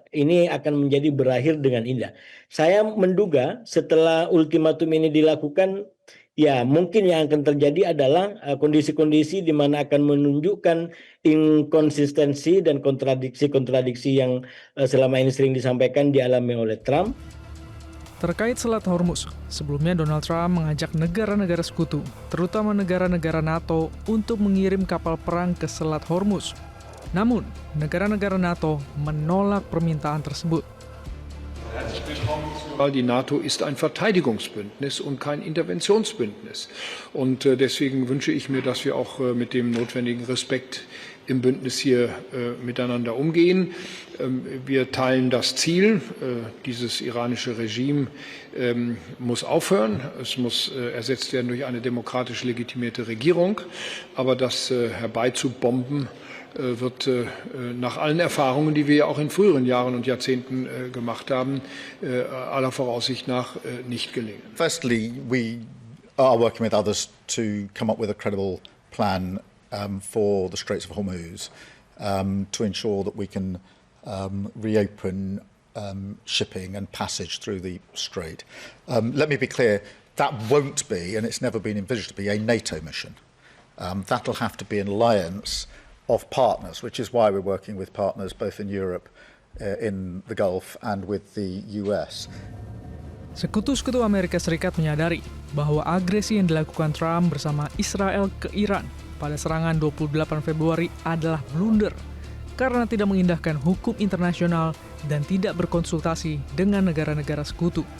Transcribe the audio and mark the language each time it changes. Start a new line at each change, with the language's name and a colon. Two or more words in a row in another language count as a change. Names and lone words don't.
Indonesian: Ini akan menjadi berakhir dengan indah. Saya menduga setelah ultimatum ini dilakukan, ya mungkin yang akan terjadi adalah kondisi-kondisi di mana akan menunjukkan inkonsistensi dan kontradiksi-kontradiksi yang selama ini sering disampaikan dialami oleh Trump. Terkait Selat Hormuz, sebelumnya Donald Trump mengajak negara-negara sekutu, terutama negara-negara NATO, untuk mengirim kapal perang ke Selat Hormuz. Namun, negara-negara NATO menolak permintaan tersebut.
German: Weil die NATO ist ein Verteidigungsbündnis und kein Interventionsbündnis. Und deswegen wünsche ich mir, dass wir auch mit dem notwendigen Respekt im Bündnis hier miteinander umgehen. Wir teilen das Ziel, dieses iranische Regime muss aufhören. Es muss ersetzt werden durch eine demokratisch legitimierte Regierung. Aber das herbeizubomben wird nach allen Erfahrungen, die wir auch in früheren Jahren und Jahrzehnten gemacht haben, aller Voraussicht nach nicht gelingen.
English: Firstly, we are working with others to come up with a credible plan for the Straits of Hormuz to ensure that we can reopen shipping and passage through the strait. Let me be clear, that won't be, and it's never been envisaged to be, a NATO mission. That'll have to be an alliance of partners, which is why we're working with partners both in Europe, in the Gulf, and with the US.
Indonesian: Sekutu-sekutu Amerika Serikat menyadari bahwa agresi yang dilakukan Trump bersama Israel ke Iran pada serangan 28 Februari adalah blunder karena tidak mengindahkan hukum internasional dan tidak berkonsultasi dengan negara-negara sekutu.